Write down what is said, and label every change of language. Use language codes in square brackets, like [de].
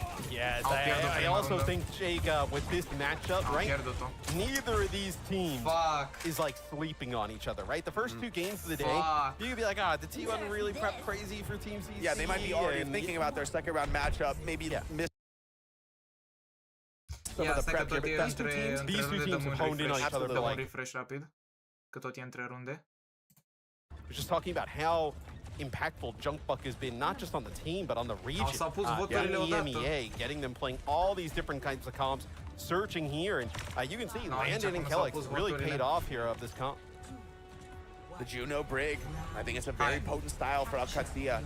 [en] Yes, I also think, Jake, with this matchup, right, neither of these teams is like sleeping on each other, right? The first two games of the day, you could be like, the T1 really prepped crazy for Team CC. Yeah, they might be already thinking about their second round matchup, maybe miss some of the prep here, but these two teams have honed in on each other for like... [ro] refresh rapid, că tot e între runde. [en] We're just talking about how impactful Junkbuck has been, not just on the team, but on the region. EMEA, getting them playing all these different kinds of comps, searching here, and you can see Landon and Kellex really paid off here of this comp. The Juno Brig, I think it's a very potent style for Alcazia.